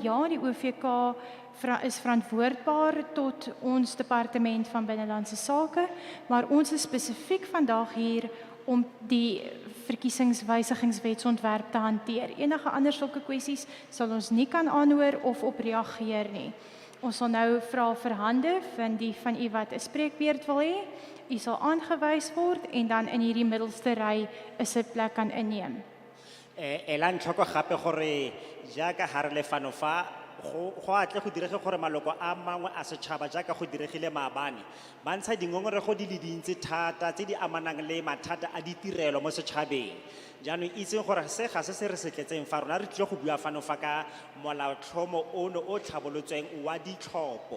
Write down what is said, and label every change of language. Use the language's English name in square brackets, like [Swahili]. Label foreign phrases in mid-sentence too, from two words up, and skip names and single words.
[Afrikaans] Ja, die OVK is verantwoordbaar tot ons departement van Binnelandse Sake, maar ons is spesifiek vandag hier om die verkiesingswysigingswetsontwerp te hanteer. Enige ander sulke kwessies sal ons nie kan aanhoor of op reageer nie. Ons sal nou vra vir hande van die van u wat 'n spreekbeurt wil hê. U sal aangewys word en dan in hierdie middelste ry 'n sitplek kan inneem. [Tswana] Ela ntlhoko gape gore jaaka ha re le fano fa go atle go direge gore maloko a mangwe a setšhaba jaaka go diregile maabane ba ntsha dingongorego di le dintsi thata tse di amanang le mathata a ditirelo mo setšhabeng. Jaanong itseng gore se ga se re setletseng fa rona re tlile go bua fano fa ka molaotlhomo ono o tlhabolotsweng wa ditlhopho.